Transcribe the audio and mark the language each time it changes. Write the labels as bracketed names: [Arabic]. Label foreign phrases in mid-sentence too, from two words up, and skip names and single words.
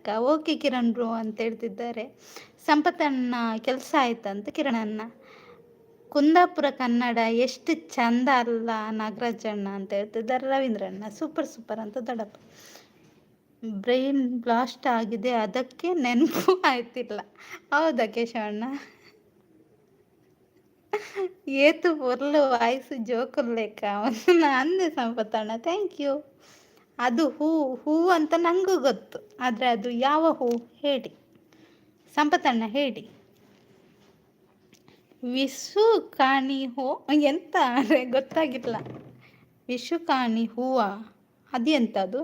[Kannada] ಓಕೆ ಕಿರಣ್ ಬ್ರೋ ಅಂತ ಹೇಳ್ತಿದ್ದಾರೆ. ಸಂಪತ್ತಣ್ಣ ಕೆಲಸ ಆಯ್ತಂತ ಕಿರಣಣ್ಣ. ಕುಂದಾಪುರ ಕನ್ನಡ ಎಷ್ಟು ಚಂದ ಅಲ್ಲ ನಾಗರಾಜಣ್ಣ ಅಂತ ಹೇಳ್ತಿದ್ದಾರೆ ರವೀಂದ್ರಣ್ಣ. ಸೂಪರ್ ಅಂತ ದೊಡ್ಡಪ್ಪ. [English] brain blast [Kannada] ಆಗಿದೆ, ಅದಕ್ಕೆ ನೆನಪು ಆಯ್ತಿಲ್ಲ. ಹೌದಾ ಕೇಶವಣ್ಣ? [Tulu] ಏತು ಪೊರ್ಲು ವಾಯ್ಸು ಜೋಕುಲ್ ಲೆಕ್ಕ ಅಂದೆ ಸಂಪತ್ತಣ್ಣ. [English] thank you. [Kannada] ಅದು ಹೂ ಅಂತ ನನಗೂ ಗೊತ್ತು, ಆದರೆ ಅದು ಯಾವ ಹೂ ಹೇಳಿ ಸಂಪತ್ತಣ್ಣ ಹೇಳಿ. ವಿಷು ಕಾಣಿ ಹೂ ಎಂತ ಗೊತ್ತಾಗಿಲ್ಲ. ವಿಷು ಕಾಣಿ ಹೂವ ಅದೆಂತದು?